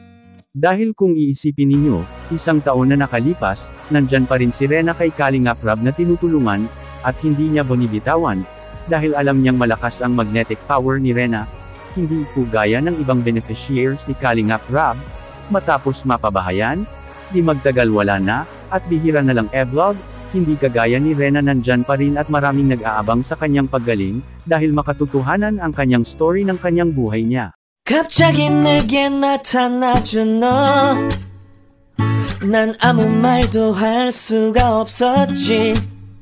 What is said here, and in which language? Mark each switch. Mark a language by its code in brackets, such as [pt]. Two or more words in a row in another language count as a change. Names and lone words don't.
[tl] Dahil kung iisipin ninyo, isang taon na nakalipas, nandyan pa rin si Rena kay Kalingap Rab na tinutulungan, at hindi niya binibitawan, dahil alam niyang malakas ang [en] magnetic power [tl] ni Rena, hindi po gaya ng ibang beneficiaries ni Kalingap Rab, matapos mapabahayan, di magtagal wala na, at bihira na lang e-vlog, hindi kagaya ni Rena nandyan pa rin at maraming nag-aabang sa kanyang paggaling, dahil makatotohanan ang kanyang story ng kanyang buhay niya. [ko] 갑자기 내게 나타나준 너, 난 아무 말도 할 수가 없었지.